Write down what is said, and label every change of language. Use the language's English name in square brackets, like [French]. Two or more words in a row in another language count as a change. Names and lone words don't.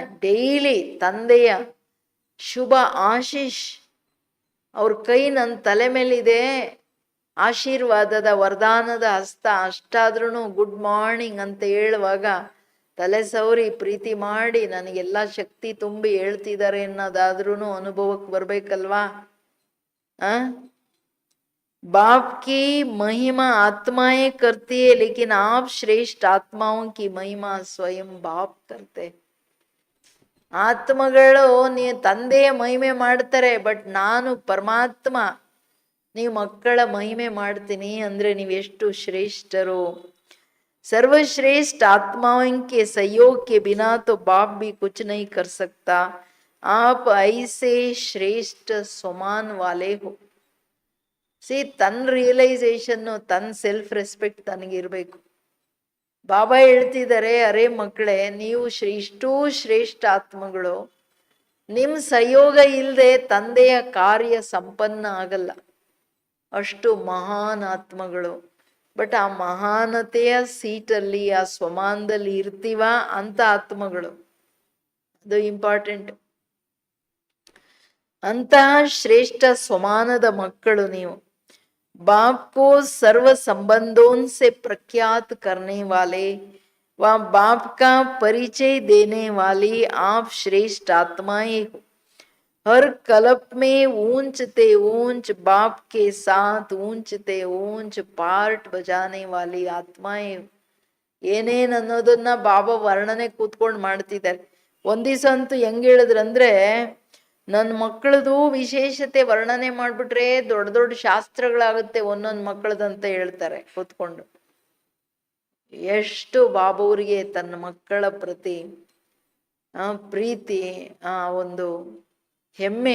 [Kannada] ಡೈಲಿ ತಂದೆಯ ಶುಭ ಆಶೀಶ್ ಅವ್ರ ಕೈ ನನ್ನ ತಲೆ ಮೇಲಿದೆ, ಆಶೀರ್ವಾದದ ವರದಾನದ ಹಸ್ತ. ಅಷ್ಟಾದ್ರೂ [English] good morning [Kannada] ಅಂತ ಹೇಳುವಾಗ ತಲೆ ಸವರಿ ಪ್ರೀತಿ ಮಾಡಿ ನನಗೆಲ್ಲ ಶಕ್ತಿ ತುಂಬಿ ಹೇಳ್ತಿದ್ದಾರೆ ಅನ್ನೋದಾದ್ರೂ ಅನುಭವಕ್ಕೆ ಬರ್ಬೇಕಲ್ವಾ. [Hindi] बाप की महिमा आत्माएं करती है, लेकिन आप श्रेष्ठ आत्माओं की महिमा स्वयं बाप करते. [Kannada] ಆತ್ಮಗಳು ತಂದೆಯ ಮಹಿಮೆ ಮಾಡ್ತಾರೆ, ಬಟ್ ನಾನು ಪರಮಾತ್ಮ ನೀವು ಮಕ್ಕಳ ಮಹಿಮೆ ಮಾಡ್ತೀನಿ ಅಂದ್ರೆ ನೀವೆಷ್ಟು ಶ್ರೇಷ್ಠರು. [Hindi] सर्वश्रेष्ठ आत्माओं के सहयोग के बिना तो बाप भी कुछ नहीं कर सकता. आप ऐसे श्रेष्ठ स्वमान वाले हो. [Kannada] ತನ್ನ ರಿಯಲೈಸೇಷನ್ನು, ತನ್ನ [English] self respect [Kannada] ತನಗಿರ್ಬೇಕು. ಬಾಬಾ ಹೇಳ್ತಿದ್ದಾರೆ, ಅರೇ ಮಕ್ಕಳೇ, ನೀವು ಇಷ್ಟೂ ಶ್ರೇಷ್ಠ ಆತ್ಮಗಳು, ನಿಮ್ಮ ಸಹಯೋಗ ಇಲ್ಲದೆ ತಂದೆಯ ಕಾರ್ಯ ಸಂಪನ್ನ ಆಗಲ್ಲ. ಅಷ್ಟು ಮಹಾನ್ ಆತ್ಮಗಳು. ಬಟ್ ಆ ಮಹಾನತೆಯ ಸೀಟಲ್ಲಿ, ಆ ಸ್ವಮಾನದಲ್ಲಿ ಇರ್ತೀವ ಅಂತ ಆತ್ಮಗಳು, ಅದು ಇಂಪಾರ್ಟೆಂಟ್. ಅಂತಹ ಶ್ರೇಷ್ಠ ಸ್ವಮಾನದ ಮಕ್ಕಳು ನೀವು. [Hindi] बाप को सर्व संबंधों से प्रख्यात करने वाले व बाप का परिचय देने वाली आप श्रेष्ठ आत्माएं हो. हर कल्प में ऊंचते ऊंच बाप के साथ ऊंचते ऊंच पार्ट बजाने वाली आत्माएं हो. [Kannada] ಏನೇನ್ ಅನ್ನೋದನ್ನ ಬಾಬಾ ವರ್ಣನೆ ಕೂತ್ಕೊಂಡು ಮಾಡ್ತಿದ್ದಾರೆ. ಒಂದಿವ್ಸ ಅಂತೂ ಹೆಂಗ್ ಹೇಳಿದ್ರಂದ್ರೆ, ನನ್ನ ಮಕ್ಕಳದು ವಿಶೇಷತೆ ವರ್ಣನೆ ಮಾಡ್ಬಿಟ್ರೆ ದೊಡ್ಡ ದೊಡ್ಡ ಶಾಸ್ತ್ರಗಳಾಗುತ್ತೆ ಒಂದೊಂದು ಮಕ್ಕಳದಂತ ಹೇಳ್ತಾರೆ ಕೂತ್ಕೊಂಡು. ಎಷ್ಟು ಬಾಬೂರಿಗೆ ತನ್ನ ಮಕ್ಕಳ ಪ್ರತಿ ಪ್ರೀತಿ, ಒಂದು ಹೆಮ್ಮೆ.